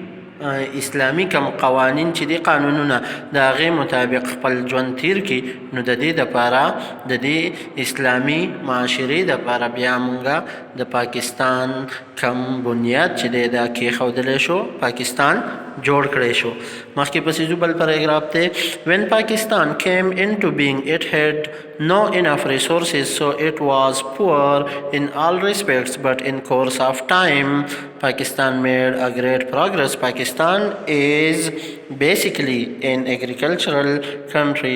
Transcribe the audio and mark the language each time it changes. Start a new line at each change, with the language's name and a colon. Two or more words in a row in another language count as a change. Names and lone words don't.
Pashto: اسلامی کم قوانین چې دی قانونونه د هغې مطابق خپل ژوند تیر کړي نو د دې دپاره د دې اسلامي معاشرې دپاره بیا مونږه د پاکستان کم بنیاد چې دی دا کېښودلی شو پاکستان جوړ کړی شو. مخکې پسې ځو بل پاراګراف دی.
English: When Pakistan came into being it had no enough resources so it was poor in all respects but in course of time Pakistan made a great progress. Pakistan is basically an agricultural country.